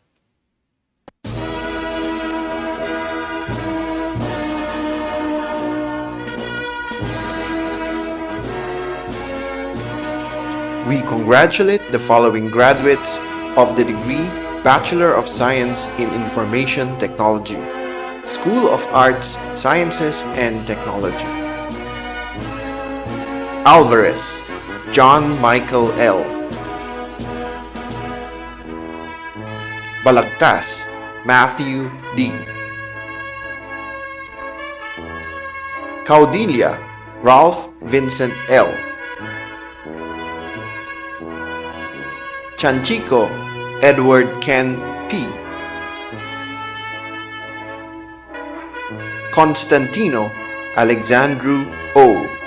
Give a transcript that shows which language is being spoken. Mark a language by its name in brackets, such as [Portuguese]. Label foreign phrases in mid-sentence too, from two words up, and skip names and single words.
[English] We congratulate the following graduates of the degree Bachelor of Science in Information Technology, School of Arts, Sciences, and Technology. Alvarez, John Michael L. Balagtas, Matthew D. Caudilla, Ralph Vincent L. Chanchico, Edward Ken P. Constantino, Alexandru O.